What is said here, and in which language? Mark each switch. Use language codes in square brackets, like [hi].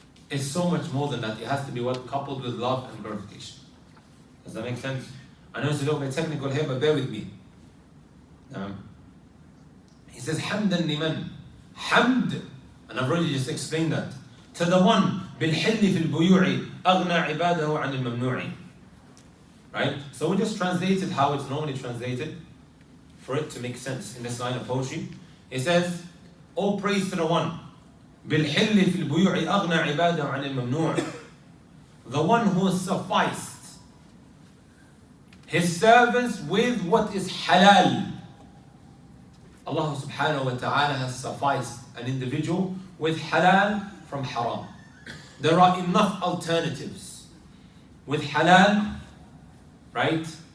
[en] It's so much more than that. It has to be what? Coupled with love and glorification. Does that make sense? I know it's a little bit technical here, but bear with me. He says, Hamdan liman. Hamd. And I've already just explained that. To the one, [ar] بالحل في البيوع أغنى عباده عن الممنوع. [en] Right? So we just translate it how it's normally translated for it to make sense in this line of poetry. It says, all praise to the one. [ar] بالحل في البيوع أغنى عباده عن الممنوع. [en] The one who has sufficed his servants with what is halal. Allah subhanahu wa ta'ala has sufficed an individual with halal from haram. There are enough alternatives with halal, right?